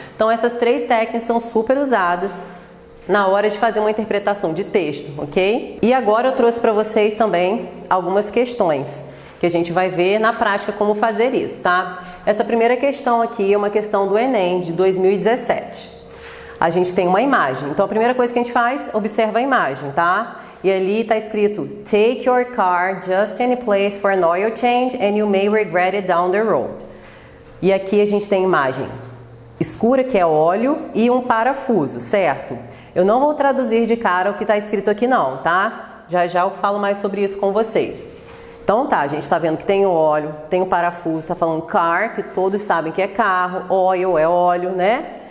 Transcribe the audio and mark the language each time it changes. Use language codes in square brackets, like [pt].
[pt] Então, essas três técnicas são super usadas na hora de fazer uma interpretação de texto, ok? E agora eu trouxe para vocês também algumas questões que a gente vai ver na prática como fazer isso, tá? Essa primeira questão aqui é uma questão do Enem de 2017. A gente tem uma imagem, então a primeira coisa que a gente faz, observa a imagem, tá? E ali está escrito [en] Take your car just any place for an oil change and you may regret it down the road. [pt] E aqui a gente tem imagem escura, que é óleo, e um parafuso, certo? Eu não vou traduzir de cara o que está escrito aqui não, tá? Já já eu falo mais sobre isso com vocês. Então tá, a gente está vendo que tem o óleo, tem o parafuso, está falando car, que todos sabem que é carro, oil é óleo, né?